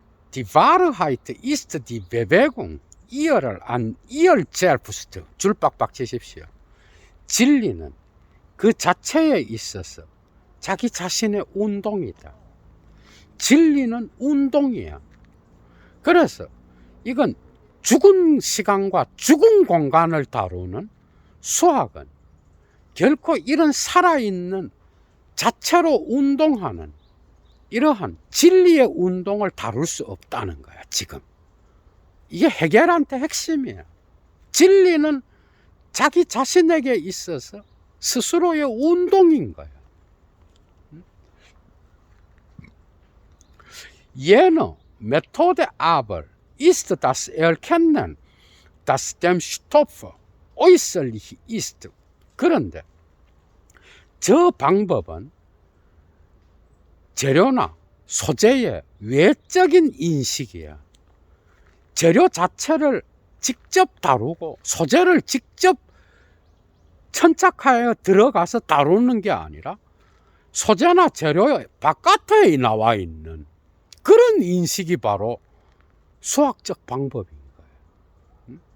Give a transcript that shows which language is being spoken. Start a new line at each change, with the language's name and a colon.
German: Die Wahrheit ist die Bewegung ihrer selbst.
Korean: 줄 빡빡 치십시오. 진리는 그 자체에 있어서 자기 자신의 운동이다. 진리는 운동이야. 그래서 이건 죽은 시간과 죽은 공간을 다루는 수학은 결코 이런 살아있는 자체로 운동하는 이러한 진리의 운동을 다룰 수 없다는 거야 지금. 이게 해겔한테 핵심이에요. 진리는 자기 자신에게 있어서 스스로의 운동인 거예요.
German: Jene Methode aber ist das Erkennen, dass dem Stoff äußerlich ist.
Korean: 그런데 저 방법은 재료나 소재의 외적인 인식이야. 재료 자체를 직접 다루고 소재를 직접 천착하여 들어가서 다루는 게 아니라 소재나 재료의 바깥에 나와 있는 그런 인식이 바로 수학적 방법인 거예요.